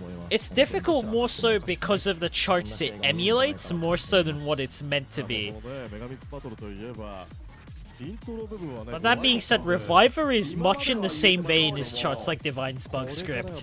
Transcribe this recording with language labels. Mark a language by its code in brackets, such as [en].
[en] It's difficult more so because of the charts it emulates more so than what it's meant to be. [ja] メガミックスバトルといえばイントロ部分はね [en] But that being said, Reviver is much in the same vein as charts like Divine Spunk Script.